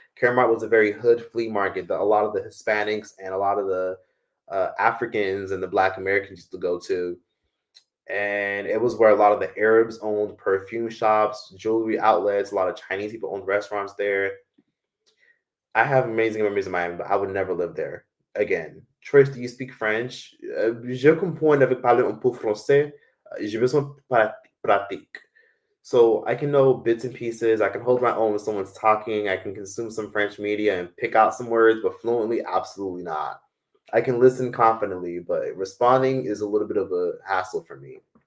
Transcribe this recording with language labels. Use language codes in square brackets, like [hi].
[en] Caramart was a very hood flea market that a lot of the Hispanics and a lot of the Africans and the Black Americans used to go to, and it was where a lot of the Arabs owned perfume shops, jewelry outlets. A lot of Chinese people owned restaurants there. I have amazing memories of Miami, but I would never live there again. Trish, do you speak French? [fr] Je comprends avec parler un peu français. J'ai besoin pratique. [en] So I can know bits and pieces. I can hold my own when someone's talking. I can consume some French media and pick out some words, but fluently, absolutely not. I can listen confidently, but responding is a little bit of a hassle for me.